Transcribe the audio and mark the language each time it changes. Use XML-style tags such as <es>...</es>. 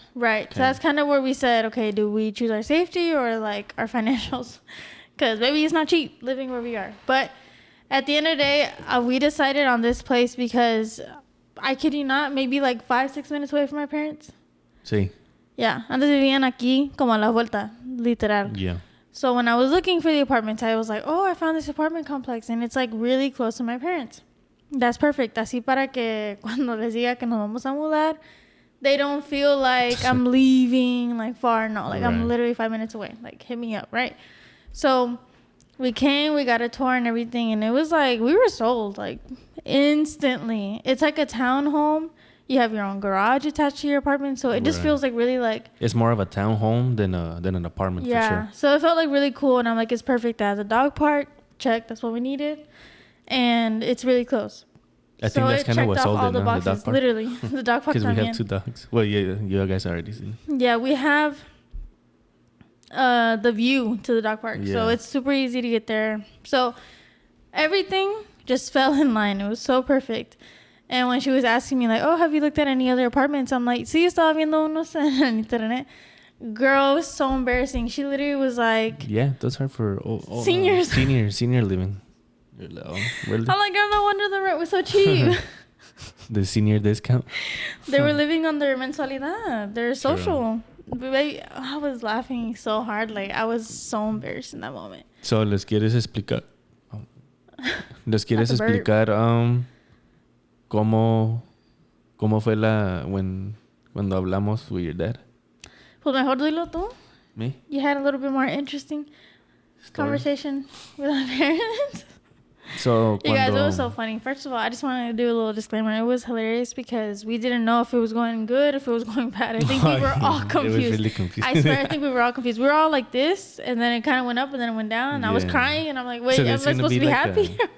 <en>Right. So that's kind of where we said, okay, do we choose our safety or, like, our financials? Because maybe it's not cheap living where we are. But at the end of the day, we decided on this place because, I kid you not, maybe like 5-6 minutes away from my parents.</en> <es>Sí.</es> <en>Yeah.</en> <es>Antes vivían aquí como a la vuelta, literal.</es> <en>Yeah. So when I was looking for the apartments, I was like, oh, I found this apartment complex and it's, like, really close to my parents. That's perfect.</en> <es>Así para que cuando les diga que nos vamos a mudar,</es> <en>they don't feel like I'm leaving, like, far.</en> <es>No,</es> <en>like, right. I'm literally 5 minutes away. Like, hit me up, right? So we came, we got a tour and everything, and it was like, we were sold, like, instantly. It's like a townhome. You have your own garage attached to your apartment, so it just feels like really, like... It's more of a townhome than an apartment, for sure. Yeah, so it felt, like, really cool, and I'm like, it's perfect. It has a dog park. Check, that's what we needed. And it's really close. I think that's kind of what sold it, the boxes, the dog park. Literally, the dog park. Because we have 2 dogs. Well, yeah, you guys already seen. Yeah, we have the view to the dog park, so it's super easy to get there. So everything just fell in line. It was so perfect. And when she was asking me, like, oh, have you looked at any other apartments? I'm like,</en> <es>sí, estaba viendo unos en internet.</es> <en>Girl, it was so embarrassing. She literally was like... Yeah, those are for seniors. Senior living. Really? I'm like, girl, no wonder the rent was so cheap. The senior discount. They were living on their mensualidad. Their social. Baby, I was laughing so hard. Like, I was so embarrassed in that moment.</en> <es>So, ¿les quieres explicar? ¿Les quieres explicar cómo fue cuando hablamos</es> <en>with your dad?</en> <es>Pues mejor dilo tú.</es> <en>Me? You had a little bit more interesting conversation with our parents. So, you guys, it was so funny. First of all, I just wanted to do a little disclaimer. It was hilarious because we didn't know if it was going good, if it was going bad. I think we were all confused. It was really confused. I swear, I think we were all confused. We were all like this, and then it kind of went up, and then it went down, and I was crying, and I'm like, wait, am I supposed to be like happy?</en>